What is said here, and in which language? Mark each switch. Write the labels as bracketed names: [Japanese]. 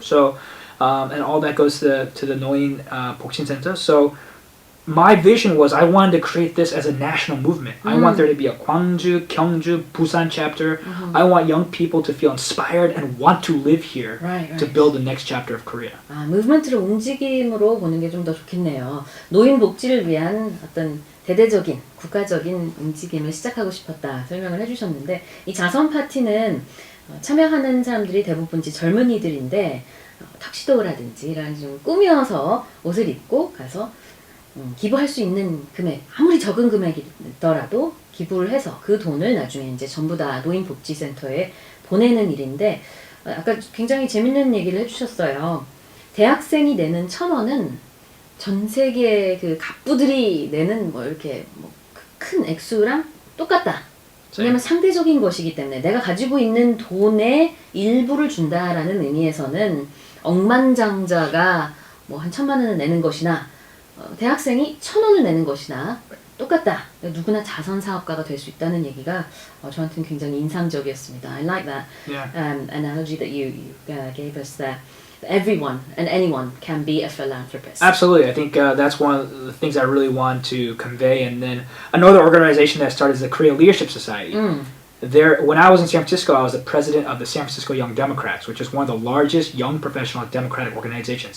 [English] So, and all that goes to the 노인 복지센터. So, my vision was I wanted to create this as a national movement. I want there to be a Gwangju, Gyeongju, Busan chapter. I want young people to feel inspired and want to live here to build the next chapter of Korea. [Korean] 아, 무브먼트를 움직임으로 보는 게 좀 더 좋겠네요. 노인 복지를 위한 어떤 대대적인 국가적인 움직임을 시작하고 싶었다 설명을 해주셨는데 이 자선 파티는 참여하는 사람들이 대부분 젊은이들인데 턱시도라든지 이런 좀 꾸며서 옷을 입고 가서 기부할 수 있는 금액 아무리 적은 금액이더라도 기부를 해서 그 돈을 나중에 이제 전부 다 노인복지센터에 보내는 일인데 아까 굉장히 재밌는 얘기를 해주셨어요. 대학생이 내는 1,000원은 전 세계 그 갑부들이 내는 뭐 이렇게 뭐 큰 액수랑 똑같다. 왜냐면 상대적인 것이기 때문에 내가 가지고 있는 돈의 일부를 준다라는 의미에서는 억만장자가 뭐 한 1,000만 원을 내는 것이나 대학생이 1,000원을 내는 것이나 똑같다. 누구나 자선 사업가가 될 수 있다는 얘기가 저한테는 굉장히 인상적이었습니다. [English] I like that analogy that you gave us there. Everyone and anyone can be a philanthropist. Absolutely. I think that's one of the things I really want to convey. And then another organization that started is the Korea Leadership Society. There, when I was in San Francisco, I was the president of the San Francisco Young Democrats, which is one of the largest young professional democratic organizations.